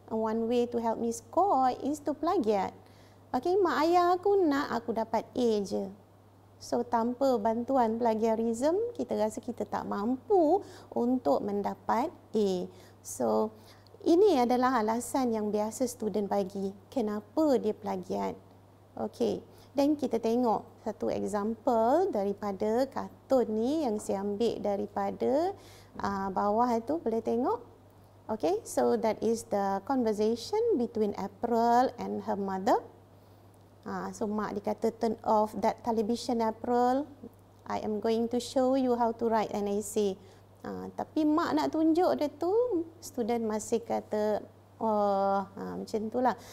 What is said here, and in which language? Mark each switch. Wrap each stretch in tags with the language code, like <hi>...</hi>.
<en>One way to help me score is to plagiat.</en> <ms>Okay, mak ayah aku nak aku dapat A je. So tanpa bantuan plagiarism, kita rasa kita tak mampu untuk mendapat A. So ini adalah alasan yang biasa student bagi kenapa dia plagiat. Okay. Dan kita tengok satu example daripada kartun ni yang saya ambil daripada bawah itu, boleh tengok.</ms> <en>Okay, so that is the conversation between April and her mother. So</en> <ms>mak dikata,</ms> <en>turn off that television April. I am going to show you how to write an essay.</en> <ms>Tapi mak nak tunjuk dia tu, student masih kata, oh, macam itulah.</ms>